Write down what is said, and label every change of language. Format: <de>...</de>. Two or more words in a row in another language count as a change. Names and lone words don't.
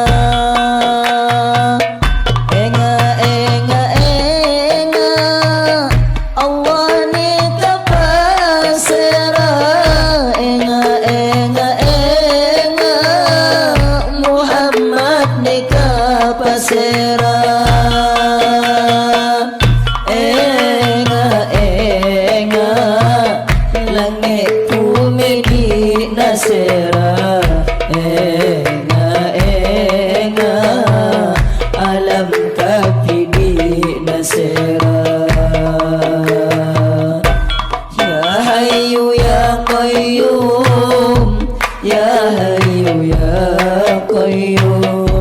<ms>Enga enga enga Allah ni kapasera. Enga enga enga Muhammad ni kapasera. Enga enga langit bumi di nasera. Enga enga alam kafi di nasera.</ms> <ar>يا حي يا قيوم، يا حي يا قيوم,</ar>